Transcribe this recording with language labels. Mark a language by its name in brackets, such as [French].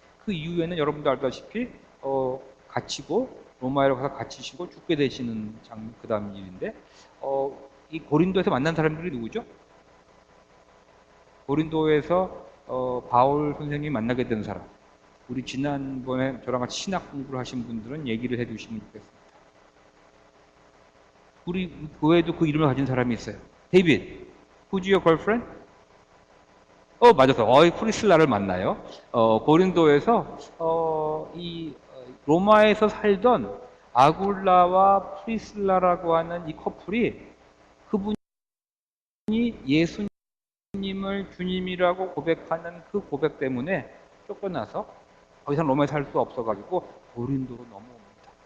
[Korean] 그 이후에는 여러분도 알다시피 갇히고 로마에 가서 갇히시고 죽게 되시는 그 다음 일인데 이 고린도에서 만난 사람들이 누구죠? 고린도에서 바울 선생님이 만나게 된 사람. 우리 지난번에 저랑 같이 신학 공부를 하신 분들은 얘기를 해주시면 좋겠습니다. 우리 교회에도 그 이름을 가진 사람이 있어요. [English] 데이빗, who's your girlfriend? [Korean] 맞았어. 프리슬라를 만나요. 고린도에서 이 로마에서 살던 아굴라와 프리슬라라고 하는 이 커플이, 그분이 예수님을 주님이라고 고백하는 그 고백 때문에 쫓겨나서 더 이상 로마에 살 수 없어가지고 고린도로 넘어옵니다.